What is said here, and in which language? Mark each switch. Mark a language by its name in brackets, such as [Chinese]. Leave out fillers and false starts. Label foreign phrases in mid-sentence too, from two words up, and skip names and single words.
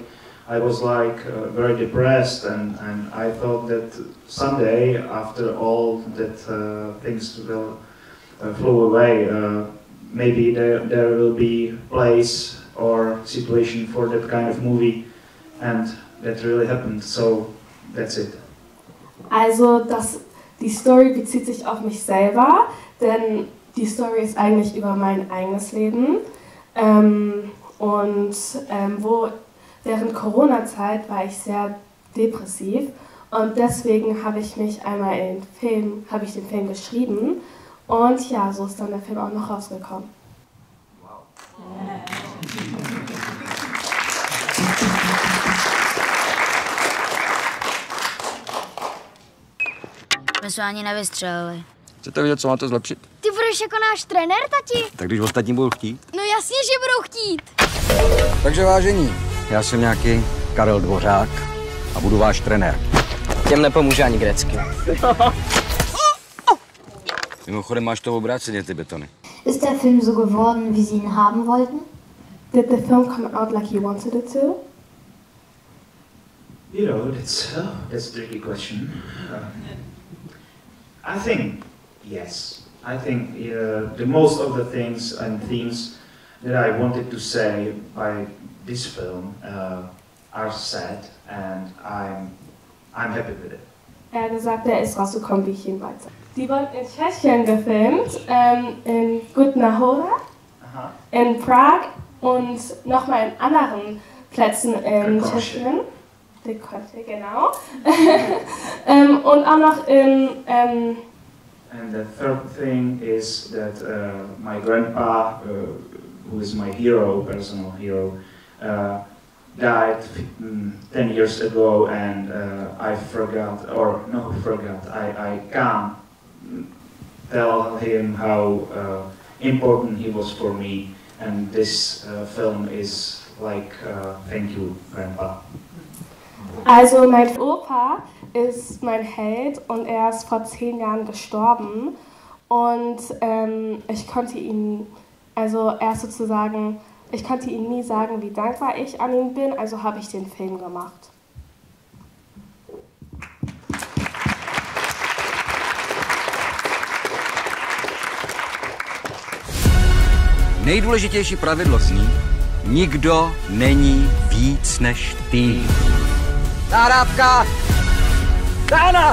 [English] I was like very depressed, and I thought that someday, after all that things will flow away, maybe there will be place or situation for that kind of movie, and that really happened. So that's it. [German] Also die Story bezieht sich auf mich selber, denn die Story ist eigentlich über mein eigenes Leben. Während Corona-Zeit war ich sehr depressiv und deswegen habe ich den Film geschrieben und ja, so ist dann der Film auch noch rausgekommen. Wow. [Czech] My jsme ani nevystřelili. Chcete vidět, co máte zlepšit? Ty budeš jako náš trenér, tati? Tak když ostatní budou chtít. No jasně, že budou chtít. Takže vážení, já jsem nějaký Karel Dvořák a budu váš trenér. Těm nepomůže ani grecky. Mimochodem máš to obráceně, ty betony. [German] Ist der Film so geworden, wie Sie ihn haben wollten? [English] Did the film come out like you wanted it to? You know, that's a tricky question. I think yes. I think the most of the things and themes that I wanted to say by this film are said, and I'm happy with it. [German] Er hat gesagt, er ist rausgekommen, wie ich ihn wollte. Die wurden in Tschechien gefilmt, in Oder, in Prag und nochmal in anderen Plätzen in Tschechien. Genau. Und auch noch in... [English] And the third thing is that my grandpa, who is my hero, personal hero, died 10 years ago, and I can't tell him how important he was for me, and this film is like thank you, Grandpa. [German] Also mein Opa ist mein Held und er ist vor 10 Jahren gestorben und ich konnte ihm nie sagen, wie dankbar ich an ihn bin, also habe ich den Film gemacht. [Czech] Nejdůležitější pravidlo zní, nikdo není víc než ty. Nahrávka! Dána!